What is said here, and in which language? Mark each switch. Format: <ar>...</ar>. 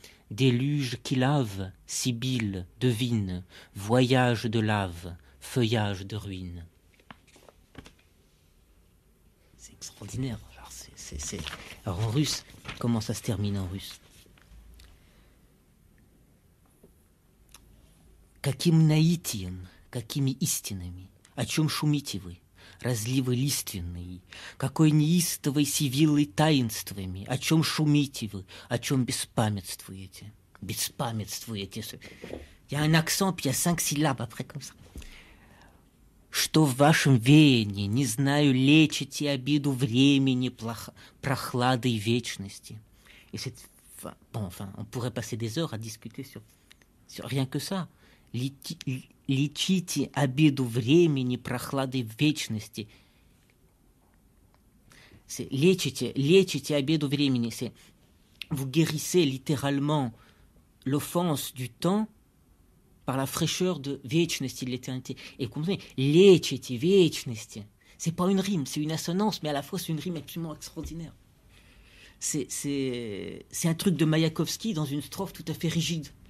<fr>Déluge qui lave, sibylle, devine, voyage de lave, feuillage de ruine. C'est extraordinaire. Alors en russe, comment ça se termine en russe?</fr> <ru>Каким наитием, какими истинами, о чем шумите вы? Разливы лиственные, какой неистовой сивиллой таинствами, о чем шумите вы, о чем беспамятствуете? Беспамятствуете.</ru> <fr>Il y a un accent, puis il y a 5 syllabes après, comme ça.</fr> <ru>Что в вашем веянии, не знаю, лечите обиду времени, прохладой вечности.</ru> <fr>Et c'est, enfin, on pourrait passer des heures à discuter sur rien que ça.</fr> <ru>Лечите обиду времени, прохладой вечности.</ru> <fr>C'est</fr> <ru>лечите обиду времени.</ru> <fr>C'est vous guérissez littéralement l'offense du temps par la fraîcheur de вечности, de l'éternité. Et vous comprenez,</fr> <ru>лечите вечности.</ru> <fr>C'est pas une rime, c'est une assonance, mais à la fois c'est une rime absolument extraordinaire. C'est un truc de Maïakovski dans une strophe tout à fait rigide.</fr>